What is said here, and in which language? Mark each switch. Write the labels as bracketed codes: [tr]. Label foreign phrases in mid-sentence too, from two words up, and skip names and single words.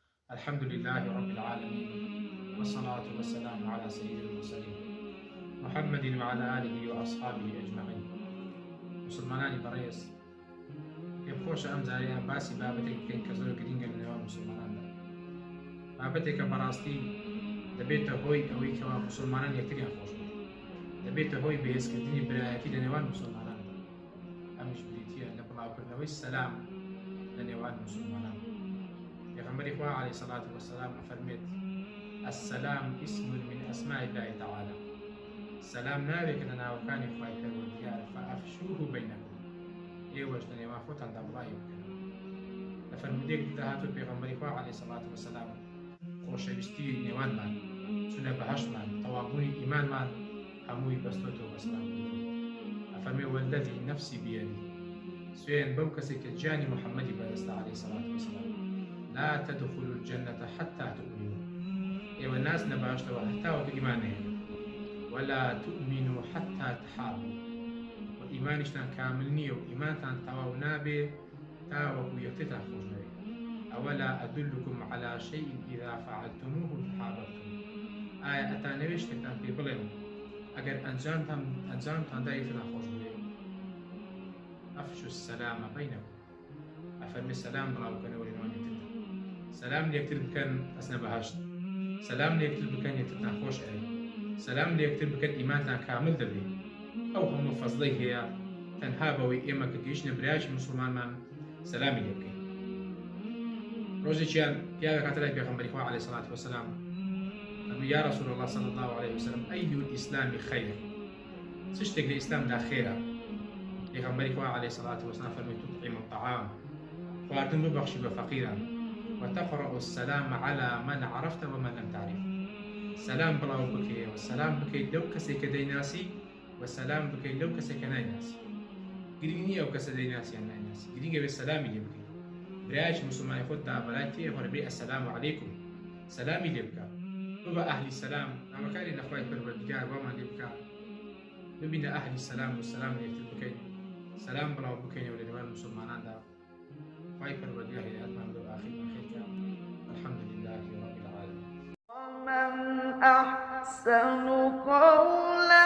[ar] الحمد لله رب العالمين، والصلاة والسلام على سيد المرسلين محمد وعلى آله وأصحابه أجمعين. [ckb] مسلمانانی بەڕێز، پێم خۆشە ئەم جارەیان باسی بابەتێک بکەین کە زۆر گرینگە لە نێوان مسلماناندا. بابەتێکە بەڕاستی دەبێتە هۆی ئەوەی کەوا مسلمانان یەکتریان خۆش بێت، دەبێتە هۆی بەهێزکردنی برایەتی لە نێوان مسلماناندا. ئەمیش بریتیە لە بڵاوکردنەوەی سەلام لە نێوان مسلمانان. پێغەمبەری خوا [ar] عەلەیهی سەڵات وەسەلام [ckb] ئەفەرمێت: [ar] السلام اسم من أسماء الله تعالى. [ckb] سلام ناوێکە لە ناوەکانی خوای پەروەردگار، [ar] فأفشوه بینەکم، [ckb] ئێوەش لە نێوان خۆتاندا بڵاوی بکەن. لە فەرمودەیەکی داهاتوو پێغەمبەری خوا [ar] عەلەیهی سەڵات وەسەلام [ckb] خۆشەویستی نێوانمان، چونە بەهەشتمان، تەواوبوونی ئیمانمان هەمووی بەستۆتەوە بە سەلامبوونی. ئەفەرمێ: [ar] وەلەذی نەفسی بیەدی، [ckb] سوێن بەو کەسێک کە گیانی موحەممەدی بەدەستە [ar] عەلەیهی سەڵات وەسەلام، لا تدخلوا الجنة حتى تؤمنوا، [ckb] ئێوە ناس نەباشتەوە هەتا وەکو ئیمان نەهێنن، [ar] ولا تؤمنوا حتى تحابوا، [ckb] و ئیمانیشتان کامل نییە و ئیمانتان تەواو نابێ تا وەکو یەکترتان خۆش نەوێ. [ar] ئەوەلا ئەدلکم على شيء إذا فعلتموه تحاببتم، [ckb] ئایا ئەتانەوێ شتێکتان پێ بڵێن ئەگەر ئەنجامتاندا یەکترتان خۆش بێ؟ [ar] ئەفشوا السلام بینەکم، [ckb] ئەفەرمێ سەلام بڵاوکەنەوە لە نێوان یەکتردا، سەلام لە یەکتر بکەن ئەچنە بەهەشت، سەلام لە یەکتر بکەن یەکترتان خۆش ئەوێ، سەلام لە یەکتر بکەن ئیمانتان کامل دەبێت. ئەو هەموو فەزڵەی هەیە تەنها بەوەی ئێمە کە گەیشتنە برایەکی مسلمانمان سەلامی لێ بکەین. ڕۆژێکیان پیاوێک هاتە لای پێغەمبەری خوا [ar] عەلەیهی سەڵات وەسەلام، [ckb] فەرمووی: [ar] یا رەسوول الله صلی الله عليه وسلم، ئەی الئیسلام خەیر، [ckb] چ شتێک لە ئیسلامدا خێرە؟ پێغەمبەری خوا [ar] عەلەیهی سەڵات وەسەلام [ckb] فەرمووی: [ar] تطعم الطعام، [ckb] خواردن ببەخشی بە فەقیران، [ar] وتقرأ السلام على من عرفت ومن لم تعرف، [ckb] سلام بڵاو بکەی و سلام بکەیت لەو کەسێک کە دەیناسی و سلام بکەیت لەو کەسێک کە نایناسی. گرنگ نییە ئەو کەسە دەیناسی یان نایناسی، گرنگە بێت سەلامی لێ بکەیت. برایەکی مسلمانی خۆتدا بەلای تێهۆڕ بێ [ar] ئەسەلام عەلەیکم، [ckb] سەلامی لێ بکە، ببە ئەهلی سەلام، نامەکاری لە خوای پەروەردگار وامان لێ بکە، ببینە ئەهلی سەلام و سەلام لە یەکتر بکەین، سەلام بڵاو بکەینەوە لە نێوان مسلماناندا. خوای پەروەردگار هیدایەتمان بدە و ئاخیرمان خێرکە. [ar] الحمد لله رب العالمين. ومن أحسن قولا